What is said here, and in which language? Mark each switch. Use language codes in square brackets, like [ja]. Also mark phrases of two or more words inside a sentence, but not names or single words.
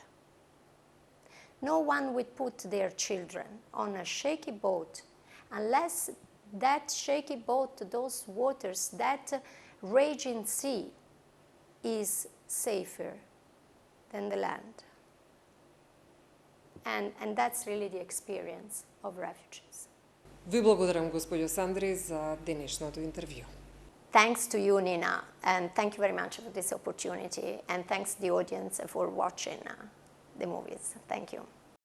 [en] No one would put their children on a shaky boat unless that shaky boat, those waters, that raging sea is safer than the land. And that's really the experience of refugees. [mk] Ви благодарам, госпоđо Sandri, за денешното интервју. [en] Thanks to you, Nina, and thank you very much for this opportunity, and thanks to the audience for watching the movies. Thank you.